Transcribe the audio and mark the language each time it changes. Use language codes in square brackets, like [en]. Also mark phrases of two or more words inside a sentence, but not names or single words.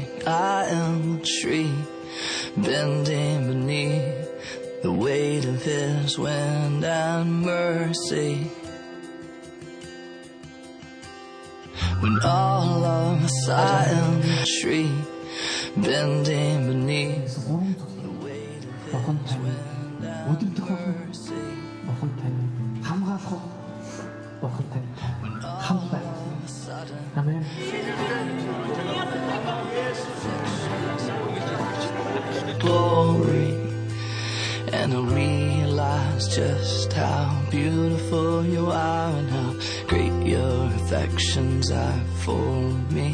[en] I am a tree bending beneath the weight of his wind and mercy. When all of us I am a tree bending beneath the weight of his wind and mercy. [mn] Бурхан тань хамгаалах Бурхан тань хамт байх. Амен. [en] Glory, and I realize just how beautiful you are and how great your affections are for me.